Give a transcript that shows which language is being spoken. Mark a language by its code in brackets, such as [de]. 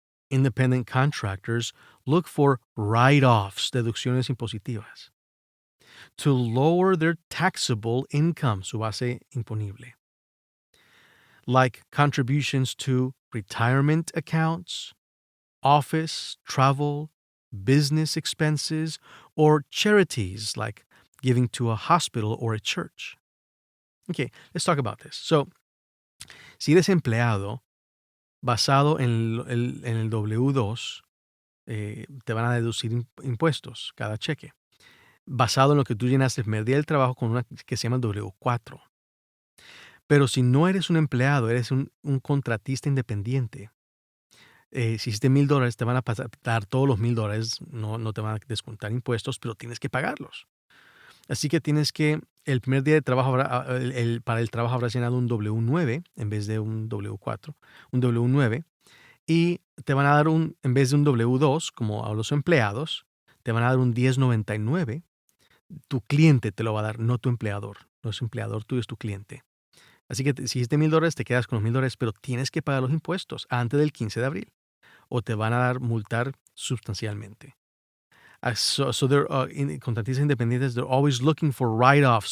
[en] Independent contractors look for write-offs, [es] deducciones impositivas, [en] to lower their taxable income, [es] su base imponible, [en] like contributions to retirement accounts, office, travel, business expenses, or charities like giving to a hospital or a church. Okay, let's talk about this. [es] So, si eres empleado, basado en el W2, te van a deducir impuestos cada cheque, basado en lo que tú llenaste el primer día del trabajo con una que se llama W4. Pero si no eres un empleado, eres un contratista independiente, si hiciste $1,000, te van a dar todos los $1,000, no te van a descontar impuestos, pero tienes que pagarlos. Así que tienes que, el primer día de trabajo, para el trabajo habrás llenado un W9 en vez de un W4, un W9, y te van a dar en vez de un W2, como a los empleados, te van a dar un 1099. Tu cliente te lo va a dar, no tu empleador. No es empleador tuyo, es tu cliente. Así que si hiciste $1,000, te quedas con los $1,000, pero tienes que pagar los impuestos antes del 15 de abril o te van a dar multar sustancialmente. [en] So they're, [es] contratistas independientes, [en] they're always looking for write-offs.